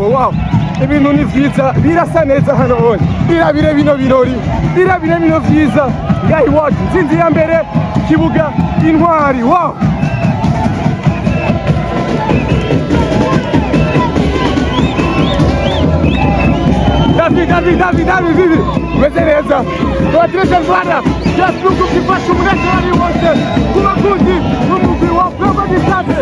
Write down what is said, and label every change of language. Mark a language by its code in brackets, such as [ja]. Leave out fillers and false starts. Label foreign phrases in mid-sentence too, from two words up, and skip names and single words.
[rn] Wow, ibintu ni vyiza, birasa neza hano onya, birabire bino birori, birabire bino vyiza ngaho iwacu. Intsinzi ya mbere kibuga Intwari. Wow, David, umeze neza. [en] Congratulations brother, just look up [rn] kifasha umunezero wose ku bakunzi b'umugwi wa Flambeau du Centre.